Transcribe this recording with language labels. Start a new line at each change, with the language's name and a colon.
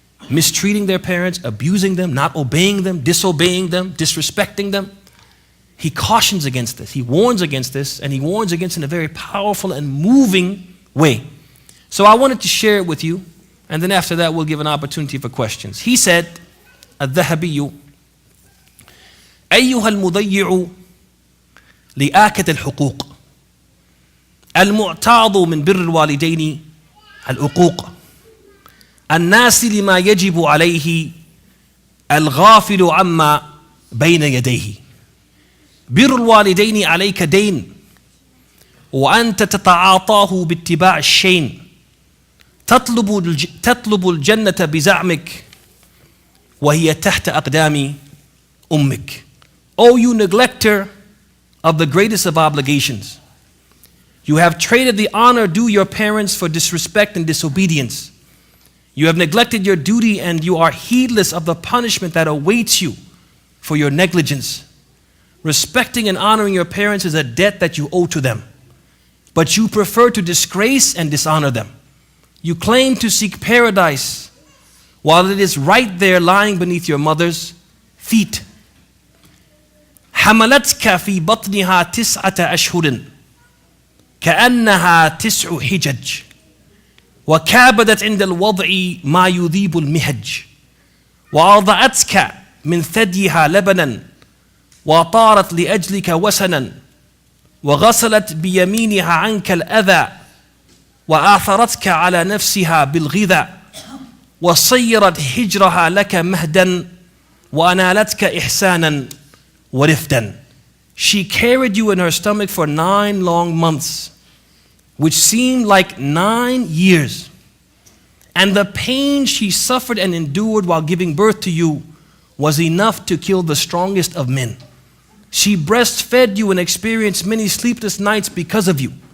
English: Mistreating their parents, abusing them, not obeying them, disobeying them, disrespecting them. He cautions against this, he warns against this, and he warns against it in a very powerful and moving way. So I wanted to share it with you, and then after that we'll give an opportunity for questions. He said,
Arabic: Al-Dhahabi, أيها المضيع لآكة الحقوق المعتاض من بر الوالدين العقوق الناس لما يجب عليه الغافل عما بين يديه بر الوالدين عليك دين وأنت تتعاطاه باتباع الشين تطلب الجنة بزعمك وهي تحت أقدام أمك.
English: O you neglector of the greatest of obligations, you have traded the honor due your parents for disrespect and disobedience. You have neglected your duty and you are heedless of the punishment that awaits you for your negligence. Respecting and honoring your parents is a debt that you owe to them, but you prefer to disgrace and dishonor them. You claim to seek paradise while it is right there lying beneath your mother's feet.
Arabic: حملتك في بطنها 9 أشهر كأنها 9 حجج وكابدت عند الوضع ما يذيب المهج وأرضعتك من ثديها لبنا وطارت لأجلك وسنا وغسلت بيمينها عنك الأذى وآثرتك على نفسها بالغذاء وصيرت هجرها لك مهدا وأنالتك إحسانا ورفدا.
English: She carried you in her stomach for 9 long months, which seemed like 9 years. And the pain she suffered and endured while giving birth to you was enough to kill the strongest of men. She breastfed you and experienced many sleepless nights because of you.